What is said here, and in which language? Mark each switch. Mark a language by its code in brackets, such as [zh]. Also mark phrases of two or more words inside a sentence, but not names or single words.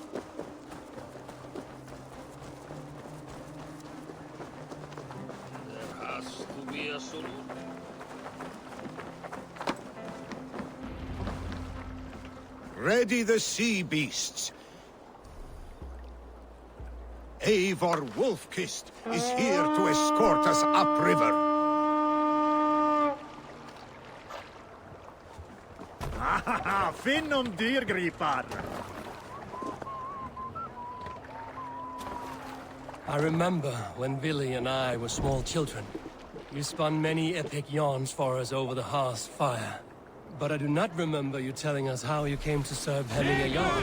[en] There has to be a solution. Ready the sea beasts. Eivor Wolf-Kist is here to escort us upriver. [is] Finnum dyrgripar! [en] I remember when Vili and I were small children. You spun many epic yarns for us over the hearth's fire. But I do not remember you telling us how you came to serve Hemminger Jarl.